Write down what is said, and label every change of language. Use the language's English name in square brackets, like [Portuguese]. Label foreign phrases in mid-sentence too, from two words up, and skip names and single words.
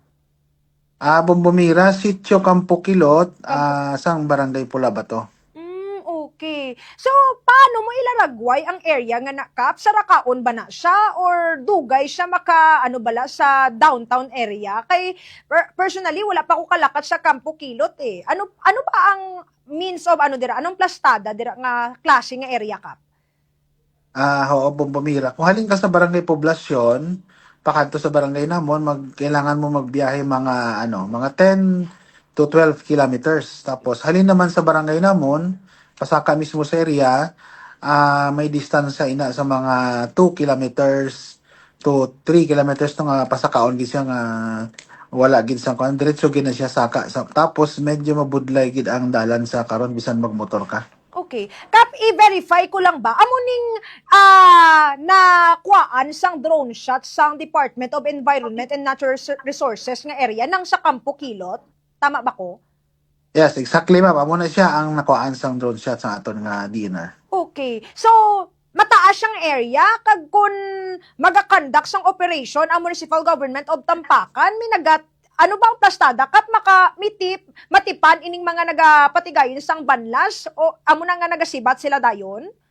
[Hiligaynon] Bombomira, sitio Campo Kilot, sang Barangay Pulabato. Okay. So, paano mo ilaragway ang area nga na, Kap? Sa Rakaon ba na siya? Or dugay siya ano bala sa downtown area? Kay, personally, wala pa ko kalakat sa Campo Kilot eh. Ano ba ang [English] means of [Hiligaynon] dira? Anong plastada dira nga klase nga area, Kap? Oo, Bombomira. Kung halin ka sa barangay poblasyon, pakadto sa barangay namon, kailangan mo magbiyahe mga 10 to 12 kilometers. Tapos halin naman sa barangay namon, pasaka mismo sa area, may distansya ina sa mga 2 kilometers to 3 kilometers to nga pasakaon gid siya nga wala gid sa kan diretso gid na siya saka. Tapos medyo mabudlay gid ang dalan sa karon bisan magmotor ka. Okay. Kap, i-verify ko lang ba? Amuning nakuhaan sang drone shot sang Department of Environment and Natural Resources nga area nang sa Campo Kilot? Tama ba ko? [English] Yes, exactly, ma'am. [Hiligaynon] Amo na siya ang nakuhaan sang drone shot sa aton nga DNR. Okay. So, mataas siyang area kag kun magakandak sang operation ang Municipal Government of Tampakan, may ano bang plastada kat matipan ining mga nagapatigayon sang banlas o amo na nga nagasibat sila dayon?